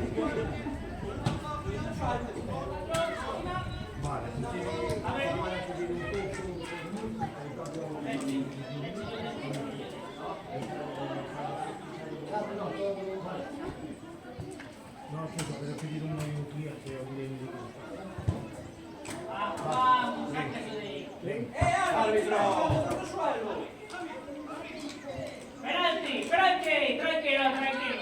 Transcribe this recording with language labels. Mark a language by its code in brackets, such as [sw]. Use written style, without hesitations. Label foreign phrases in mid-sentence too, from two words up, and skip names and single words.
[es] A ver. No, [it] scusa, per [es] pedir un minuto [it] che ho bisogno [es] Vamos, sácase de ahí. ¡Árbitro! Penalti, penalti, tranquilo, tranquilo.